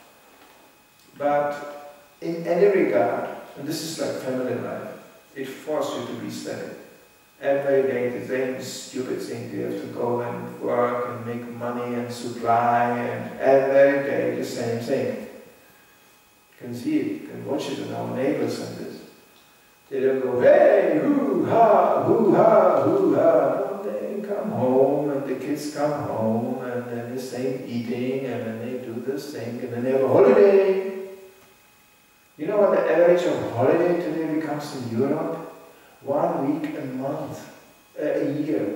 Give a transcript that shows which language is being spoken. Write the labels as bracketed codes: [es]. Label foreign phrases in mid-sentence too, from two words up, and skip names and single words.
[en] But in any regard, and this is like family life, it forces you to be steady. Every day the same stupid thing, you have to go and work and make money and supply, and every day the same thing. You can see it, you can watch it in our neighbors and this. They don't go, hey, hoo-ha, hoo-ha, hoo-ha. No, they come home and the kids come home and then the same eating and then they do this thing and then they have a holiday. You know what the average of holiday today becomes in Europe? 1 week a month, a year.